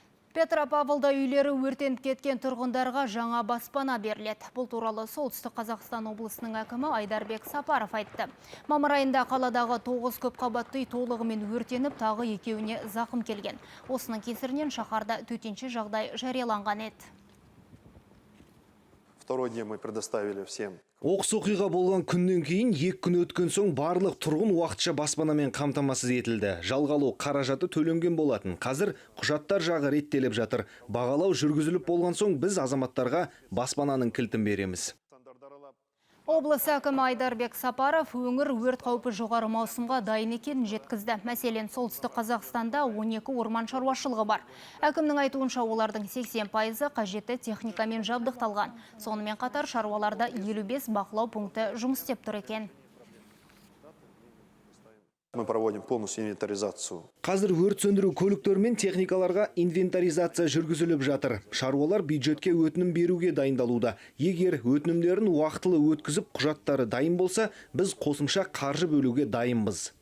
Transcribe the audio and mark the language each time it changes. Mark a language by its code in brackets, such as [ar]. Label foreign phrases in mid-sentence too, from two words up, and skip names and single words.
[kk] Петропавлда үйлері өртеніп кеткен тұрғындарға жаңа баспана беріледі. Бұл туралы Солтүстік Қазақстан облысының әкімі Айдарбек Сапаров айтты. Мамыр айында қаладағы 9 көпқабатты үй толығымен өртеніп, тағы екеуіне зақым келген. Осының кесірінен шаһарда төтенше жағдай жарияланған еді. [ru] Второй день мы предоставили всем. [kk] Оқыс оқиға болған күннен кейін 2 күн өткен соң барлық тұрғын уақытша баспанамен қамтамасыз етілді. Жалға алу қаражаты төленген болатын. Қазір құжаттар жағы реттеліп жатыр. Бағалау жүргізіліп болған соң біз азаматтарға баспананың кілтін береміз. Облыс әкімі Айдарбек Сапаров өңір өрт қаупі жоғары маусымға дайын екенін жеткізді. Мәселен, Солтүстік Қазақстанда 12 орман шаруашылығы бар. Әкімнің айтуынша олардың 80% қажетті техникамен жабдықталған. Сонымен қатар шаруаларда 55 бақылау пункті жұмыс істеп тұр екен. [ru] Мы проводим полностью инвентаризацию. [kk] Қазір өрт сөндіру көліктер мен техникаларға инвентаризация жүргізіліп жатыр. Шаруалар бюджетке өтінім беруге дайындалуда. Егер өтінімдерін уақытылы өткізіп, құжаттары дайын болса, біз қосымша қаржы бөлуге дайынбыз.